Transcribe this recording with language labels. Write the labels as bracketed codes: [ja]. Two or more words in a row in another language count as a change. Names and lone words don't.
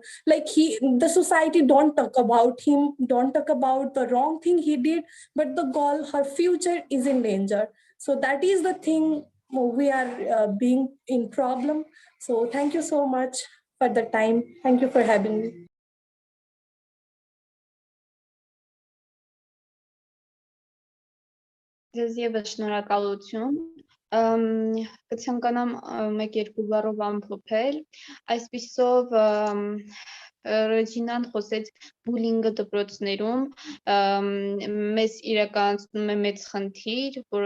[en] Like the society don't talk about him, don't talk about the wrong thing he did, but the girl, her future is in danger. So that is the thing we are being in problem. So thank you so much for the time. Thank you for having me. [hy] Ձեզ ևս շնորհակալություն։ Կցանկանամ մեկ-երկու բառով ամփոփել։ Այսպիսով Ռեջինան խոսեց բուլինգը դպրոցներում մեզ իրականացնում է մեծ խնդիր, որը